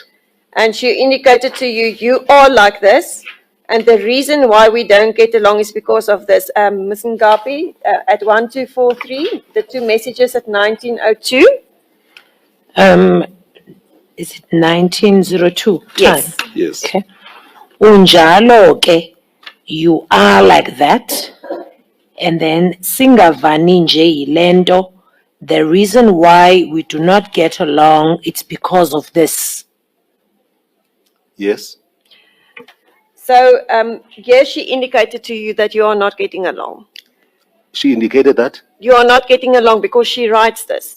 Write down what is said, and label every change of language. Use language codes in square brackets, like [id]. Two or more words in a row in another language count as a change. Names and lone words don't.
[en] And she indicated to you, you are like this. And the reason why we don't get along is because of this. Ms. Ngapi, at 1243, the two messages at 1902. Is it 1902 time? Yes. Yes. [xh] Okay. Unjalo ke, [en] you are like that. [xh] And then singavani nje yilento, [en] the reason why we do not get along, it's because of this. Yes, So here she indicated to you that you are not getting along. she indicated that. You are not getting along because she writes this.